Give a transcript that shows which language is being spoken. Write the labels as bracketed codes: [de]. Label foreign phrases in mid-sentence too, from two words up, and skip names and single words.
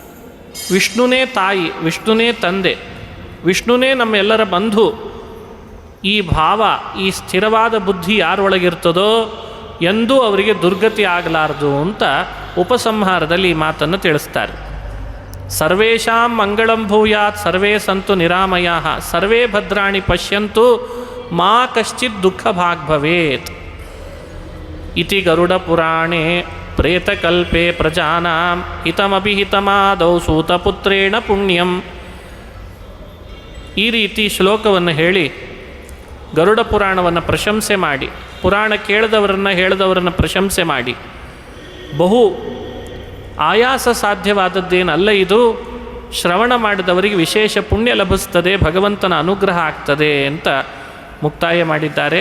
[kn] ವಿಷ್ಣುನೇ ತಾಯಿ, ವಿಷ್ಣುನೇ ತಂದೆ, ವಿಷ್ಣುನೇ ನಮ್ಮೆಲ್ಲರ ಬಂಧು. ಈ ಭಾವ, ಈ ಸ್ಥಿರವಾದ ಬುದ್ಧಿ ಯಾರೊಳಗಿರ್ತದೋ ಎಂದೂ ಅವರಿಗೆ ದುರ್ಗತಿ ಆಗಲಾರದು ಅಂತ ಉಪಸಂಹಾರದಲ್ಲಿ ಈ ಮಾತನ್ನು ತಿಳಿಸ್ತಾರೆ. [sa] ಸರ್ವೇಷಾಂ ಮಂಗಳಂ ಭೂಯಾತ್ ಸರ್ವೇ ಸಂತು ನಿರಾಮಯಾಃ ಸರ್ವೇ ಭದ್ರಾಣಿ ಪಶ್ಯಂತು ಮಾ ಕಶ್ಚಿತ್ ದುಃಖ ಭಾಗ್ ಭವೇತ್ ಇತಿ ಗರುಡ ಪುರಾಣೇ ಪ್ರೇತಕಲ್ಪೆ ಪ್ರಜಾನಾಂ ಹಿತಮಭಿಹಿತಮಾದೌ ಸೂತಪುತ್ರೇಣ ಪುಣ್ಯಂ. [kn] ಈ ರೀತಿ ಶ್ಲೋಕವನ್ನು ಹೇಳಿ ಗರುಡ ಪುರಾಣವನ್ನು ಪ್ರಶಂಸೆ ಮಾಡಿ, ಪುರಾಣ ಹೇಳಿದವರನ್ನು ಪ್ರಶಂಸೆ ಮಾಡಿ, ಬಹು ಆಯಾಸ ಸಾಧ್ಯವಾದದ್ದೇನಲ್ಲ ಇದು, ಶ್ರವಣ ಮಾಡಿದವರಿಗೆ ವಿಶೇಷ ಪುಣ್ಯ ಲಭಿಸ್ತದೆ, ಭಗವಂತನ ಅನುಗ್ರಹ ಆಗ್ತದೆ ಅಂತ ಮುಕ್ತಾಯ ಮಾಡಿದ್ದಾರೆ.